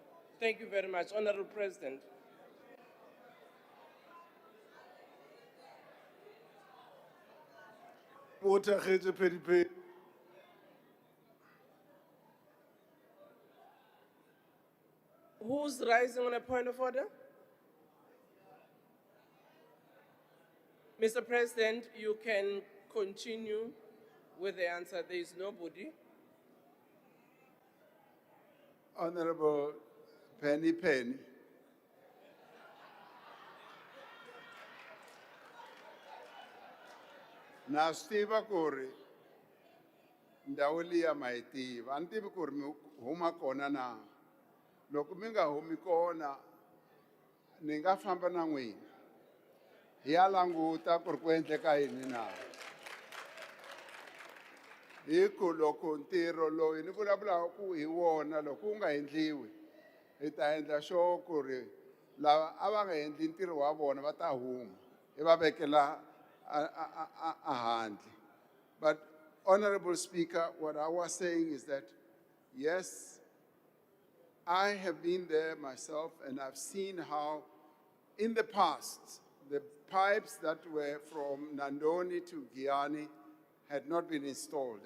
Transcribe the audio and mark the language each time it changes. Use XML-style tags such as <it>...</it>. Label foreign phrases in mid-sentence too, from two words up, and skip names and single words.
<en>Thank you very much, Honorable President. Who's rising on a point of order? Mr. President, you can continue with the answer. There is nobody. Honorable Penny Penny.</en> <ts>Na stiva kuri ndhawu liya ma yi tiva a ni tivi ku ri mi huma kona na loko mi nga humi kona ni nga famba na n'wina hi ya languta ku ri ku endleka yini na hi ku loko ntirho loyi ni vulavulaka ku hi wona loko wu nga endliwi hi ta endla sure ku ri lava a va nga endli ntirho wa vona va ta huma hi va vekela a handle.</ts> <en>But Honorable Speaker, what I was saying is that yes, I have been there myself and I've seen how in the past the pipes that were from Nandoni to Giani had not been installed.</en>